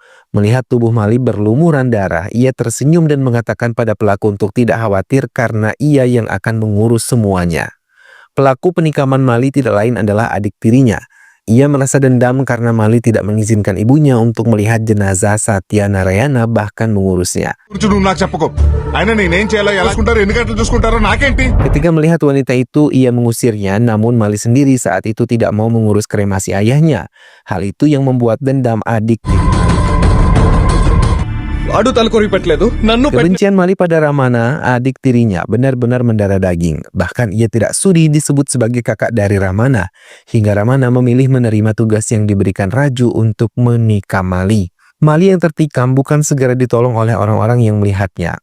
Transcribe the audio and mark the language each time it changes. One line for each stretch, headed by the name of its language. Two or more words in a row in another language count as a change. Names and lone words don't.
Indonesian: Melihat tubuh Mali berlumuran darah, ia tersenyum dan mengatakan pada pelaku untuk tidak khawatir karena ia yang akan mengurus semuanya. Pelaku penikaman Mali tidak lain adalah adik tirinya. Ia merasa dendam karena Mali tidak mengizinkan ibunya untuk melihat jenazah Satya Narayana bahkan mengurusnya.
Telugu: కూర్చుని నువ్వు నాకు చెప్పకు ఆయన నేనేం చేయాలో ఎలా చూసుకుంటారో ఎన్ని గంటలు చూసుకుంటారో నాకేంటి.
Indonesian: Ketika melihat wanita itu, ia mengusirnya, namun Mali sendiri saat itu tidak mau mengurus kremasi ayahnya. Hal itu yang membuat dendam adik tirinya.
Telugu: వాడు తలకొరి పెట్టలేదు నన్ను
Indonesian: Kebencian Mali pada Ramana, adik tirinya, benar-benar mendarah daging. Bahkan ia tidak sudi disebut sebagai kakak dari Ramana, hingga Ramana memilih menerima tugas yang diberikan Raju untuk menikam Mali. Mali yang tertikam bukan segera ditolong oleh orang-orang yang melihatnya.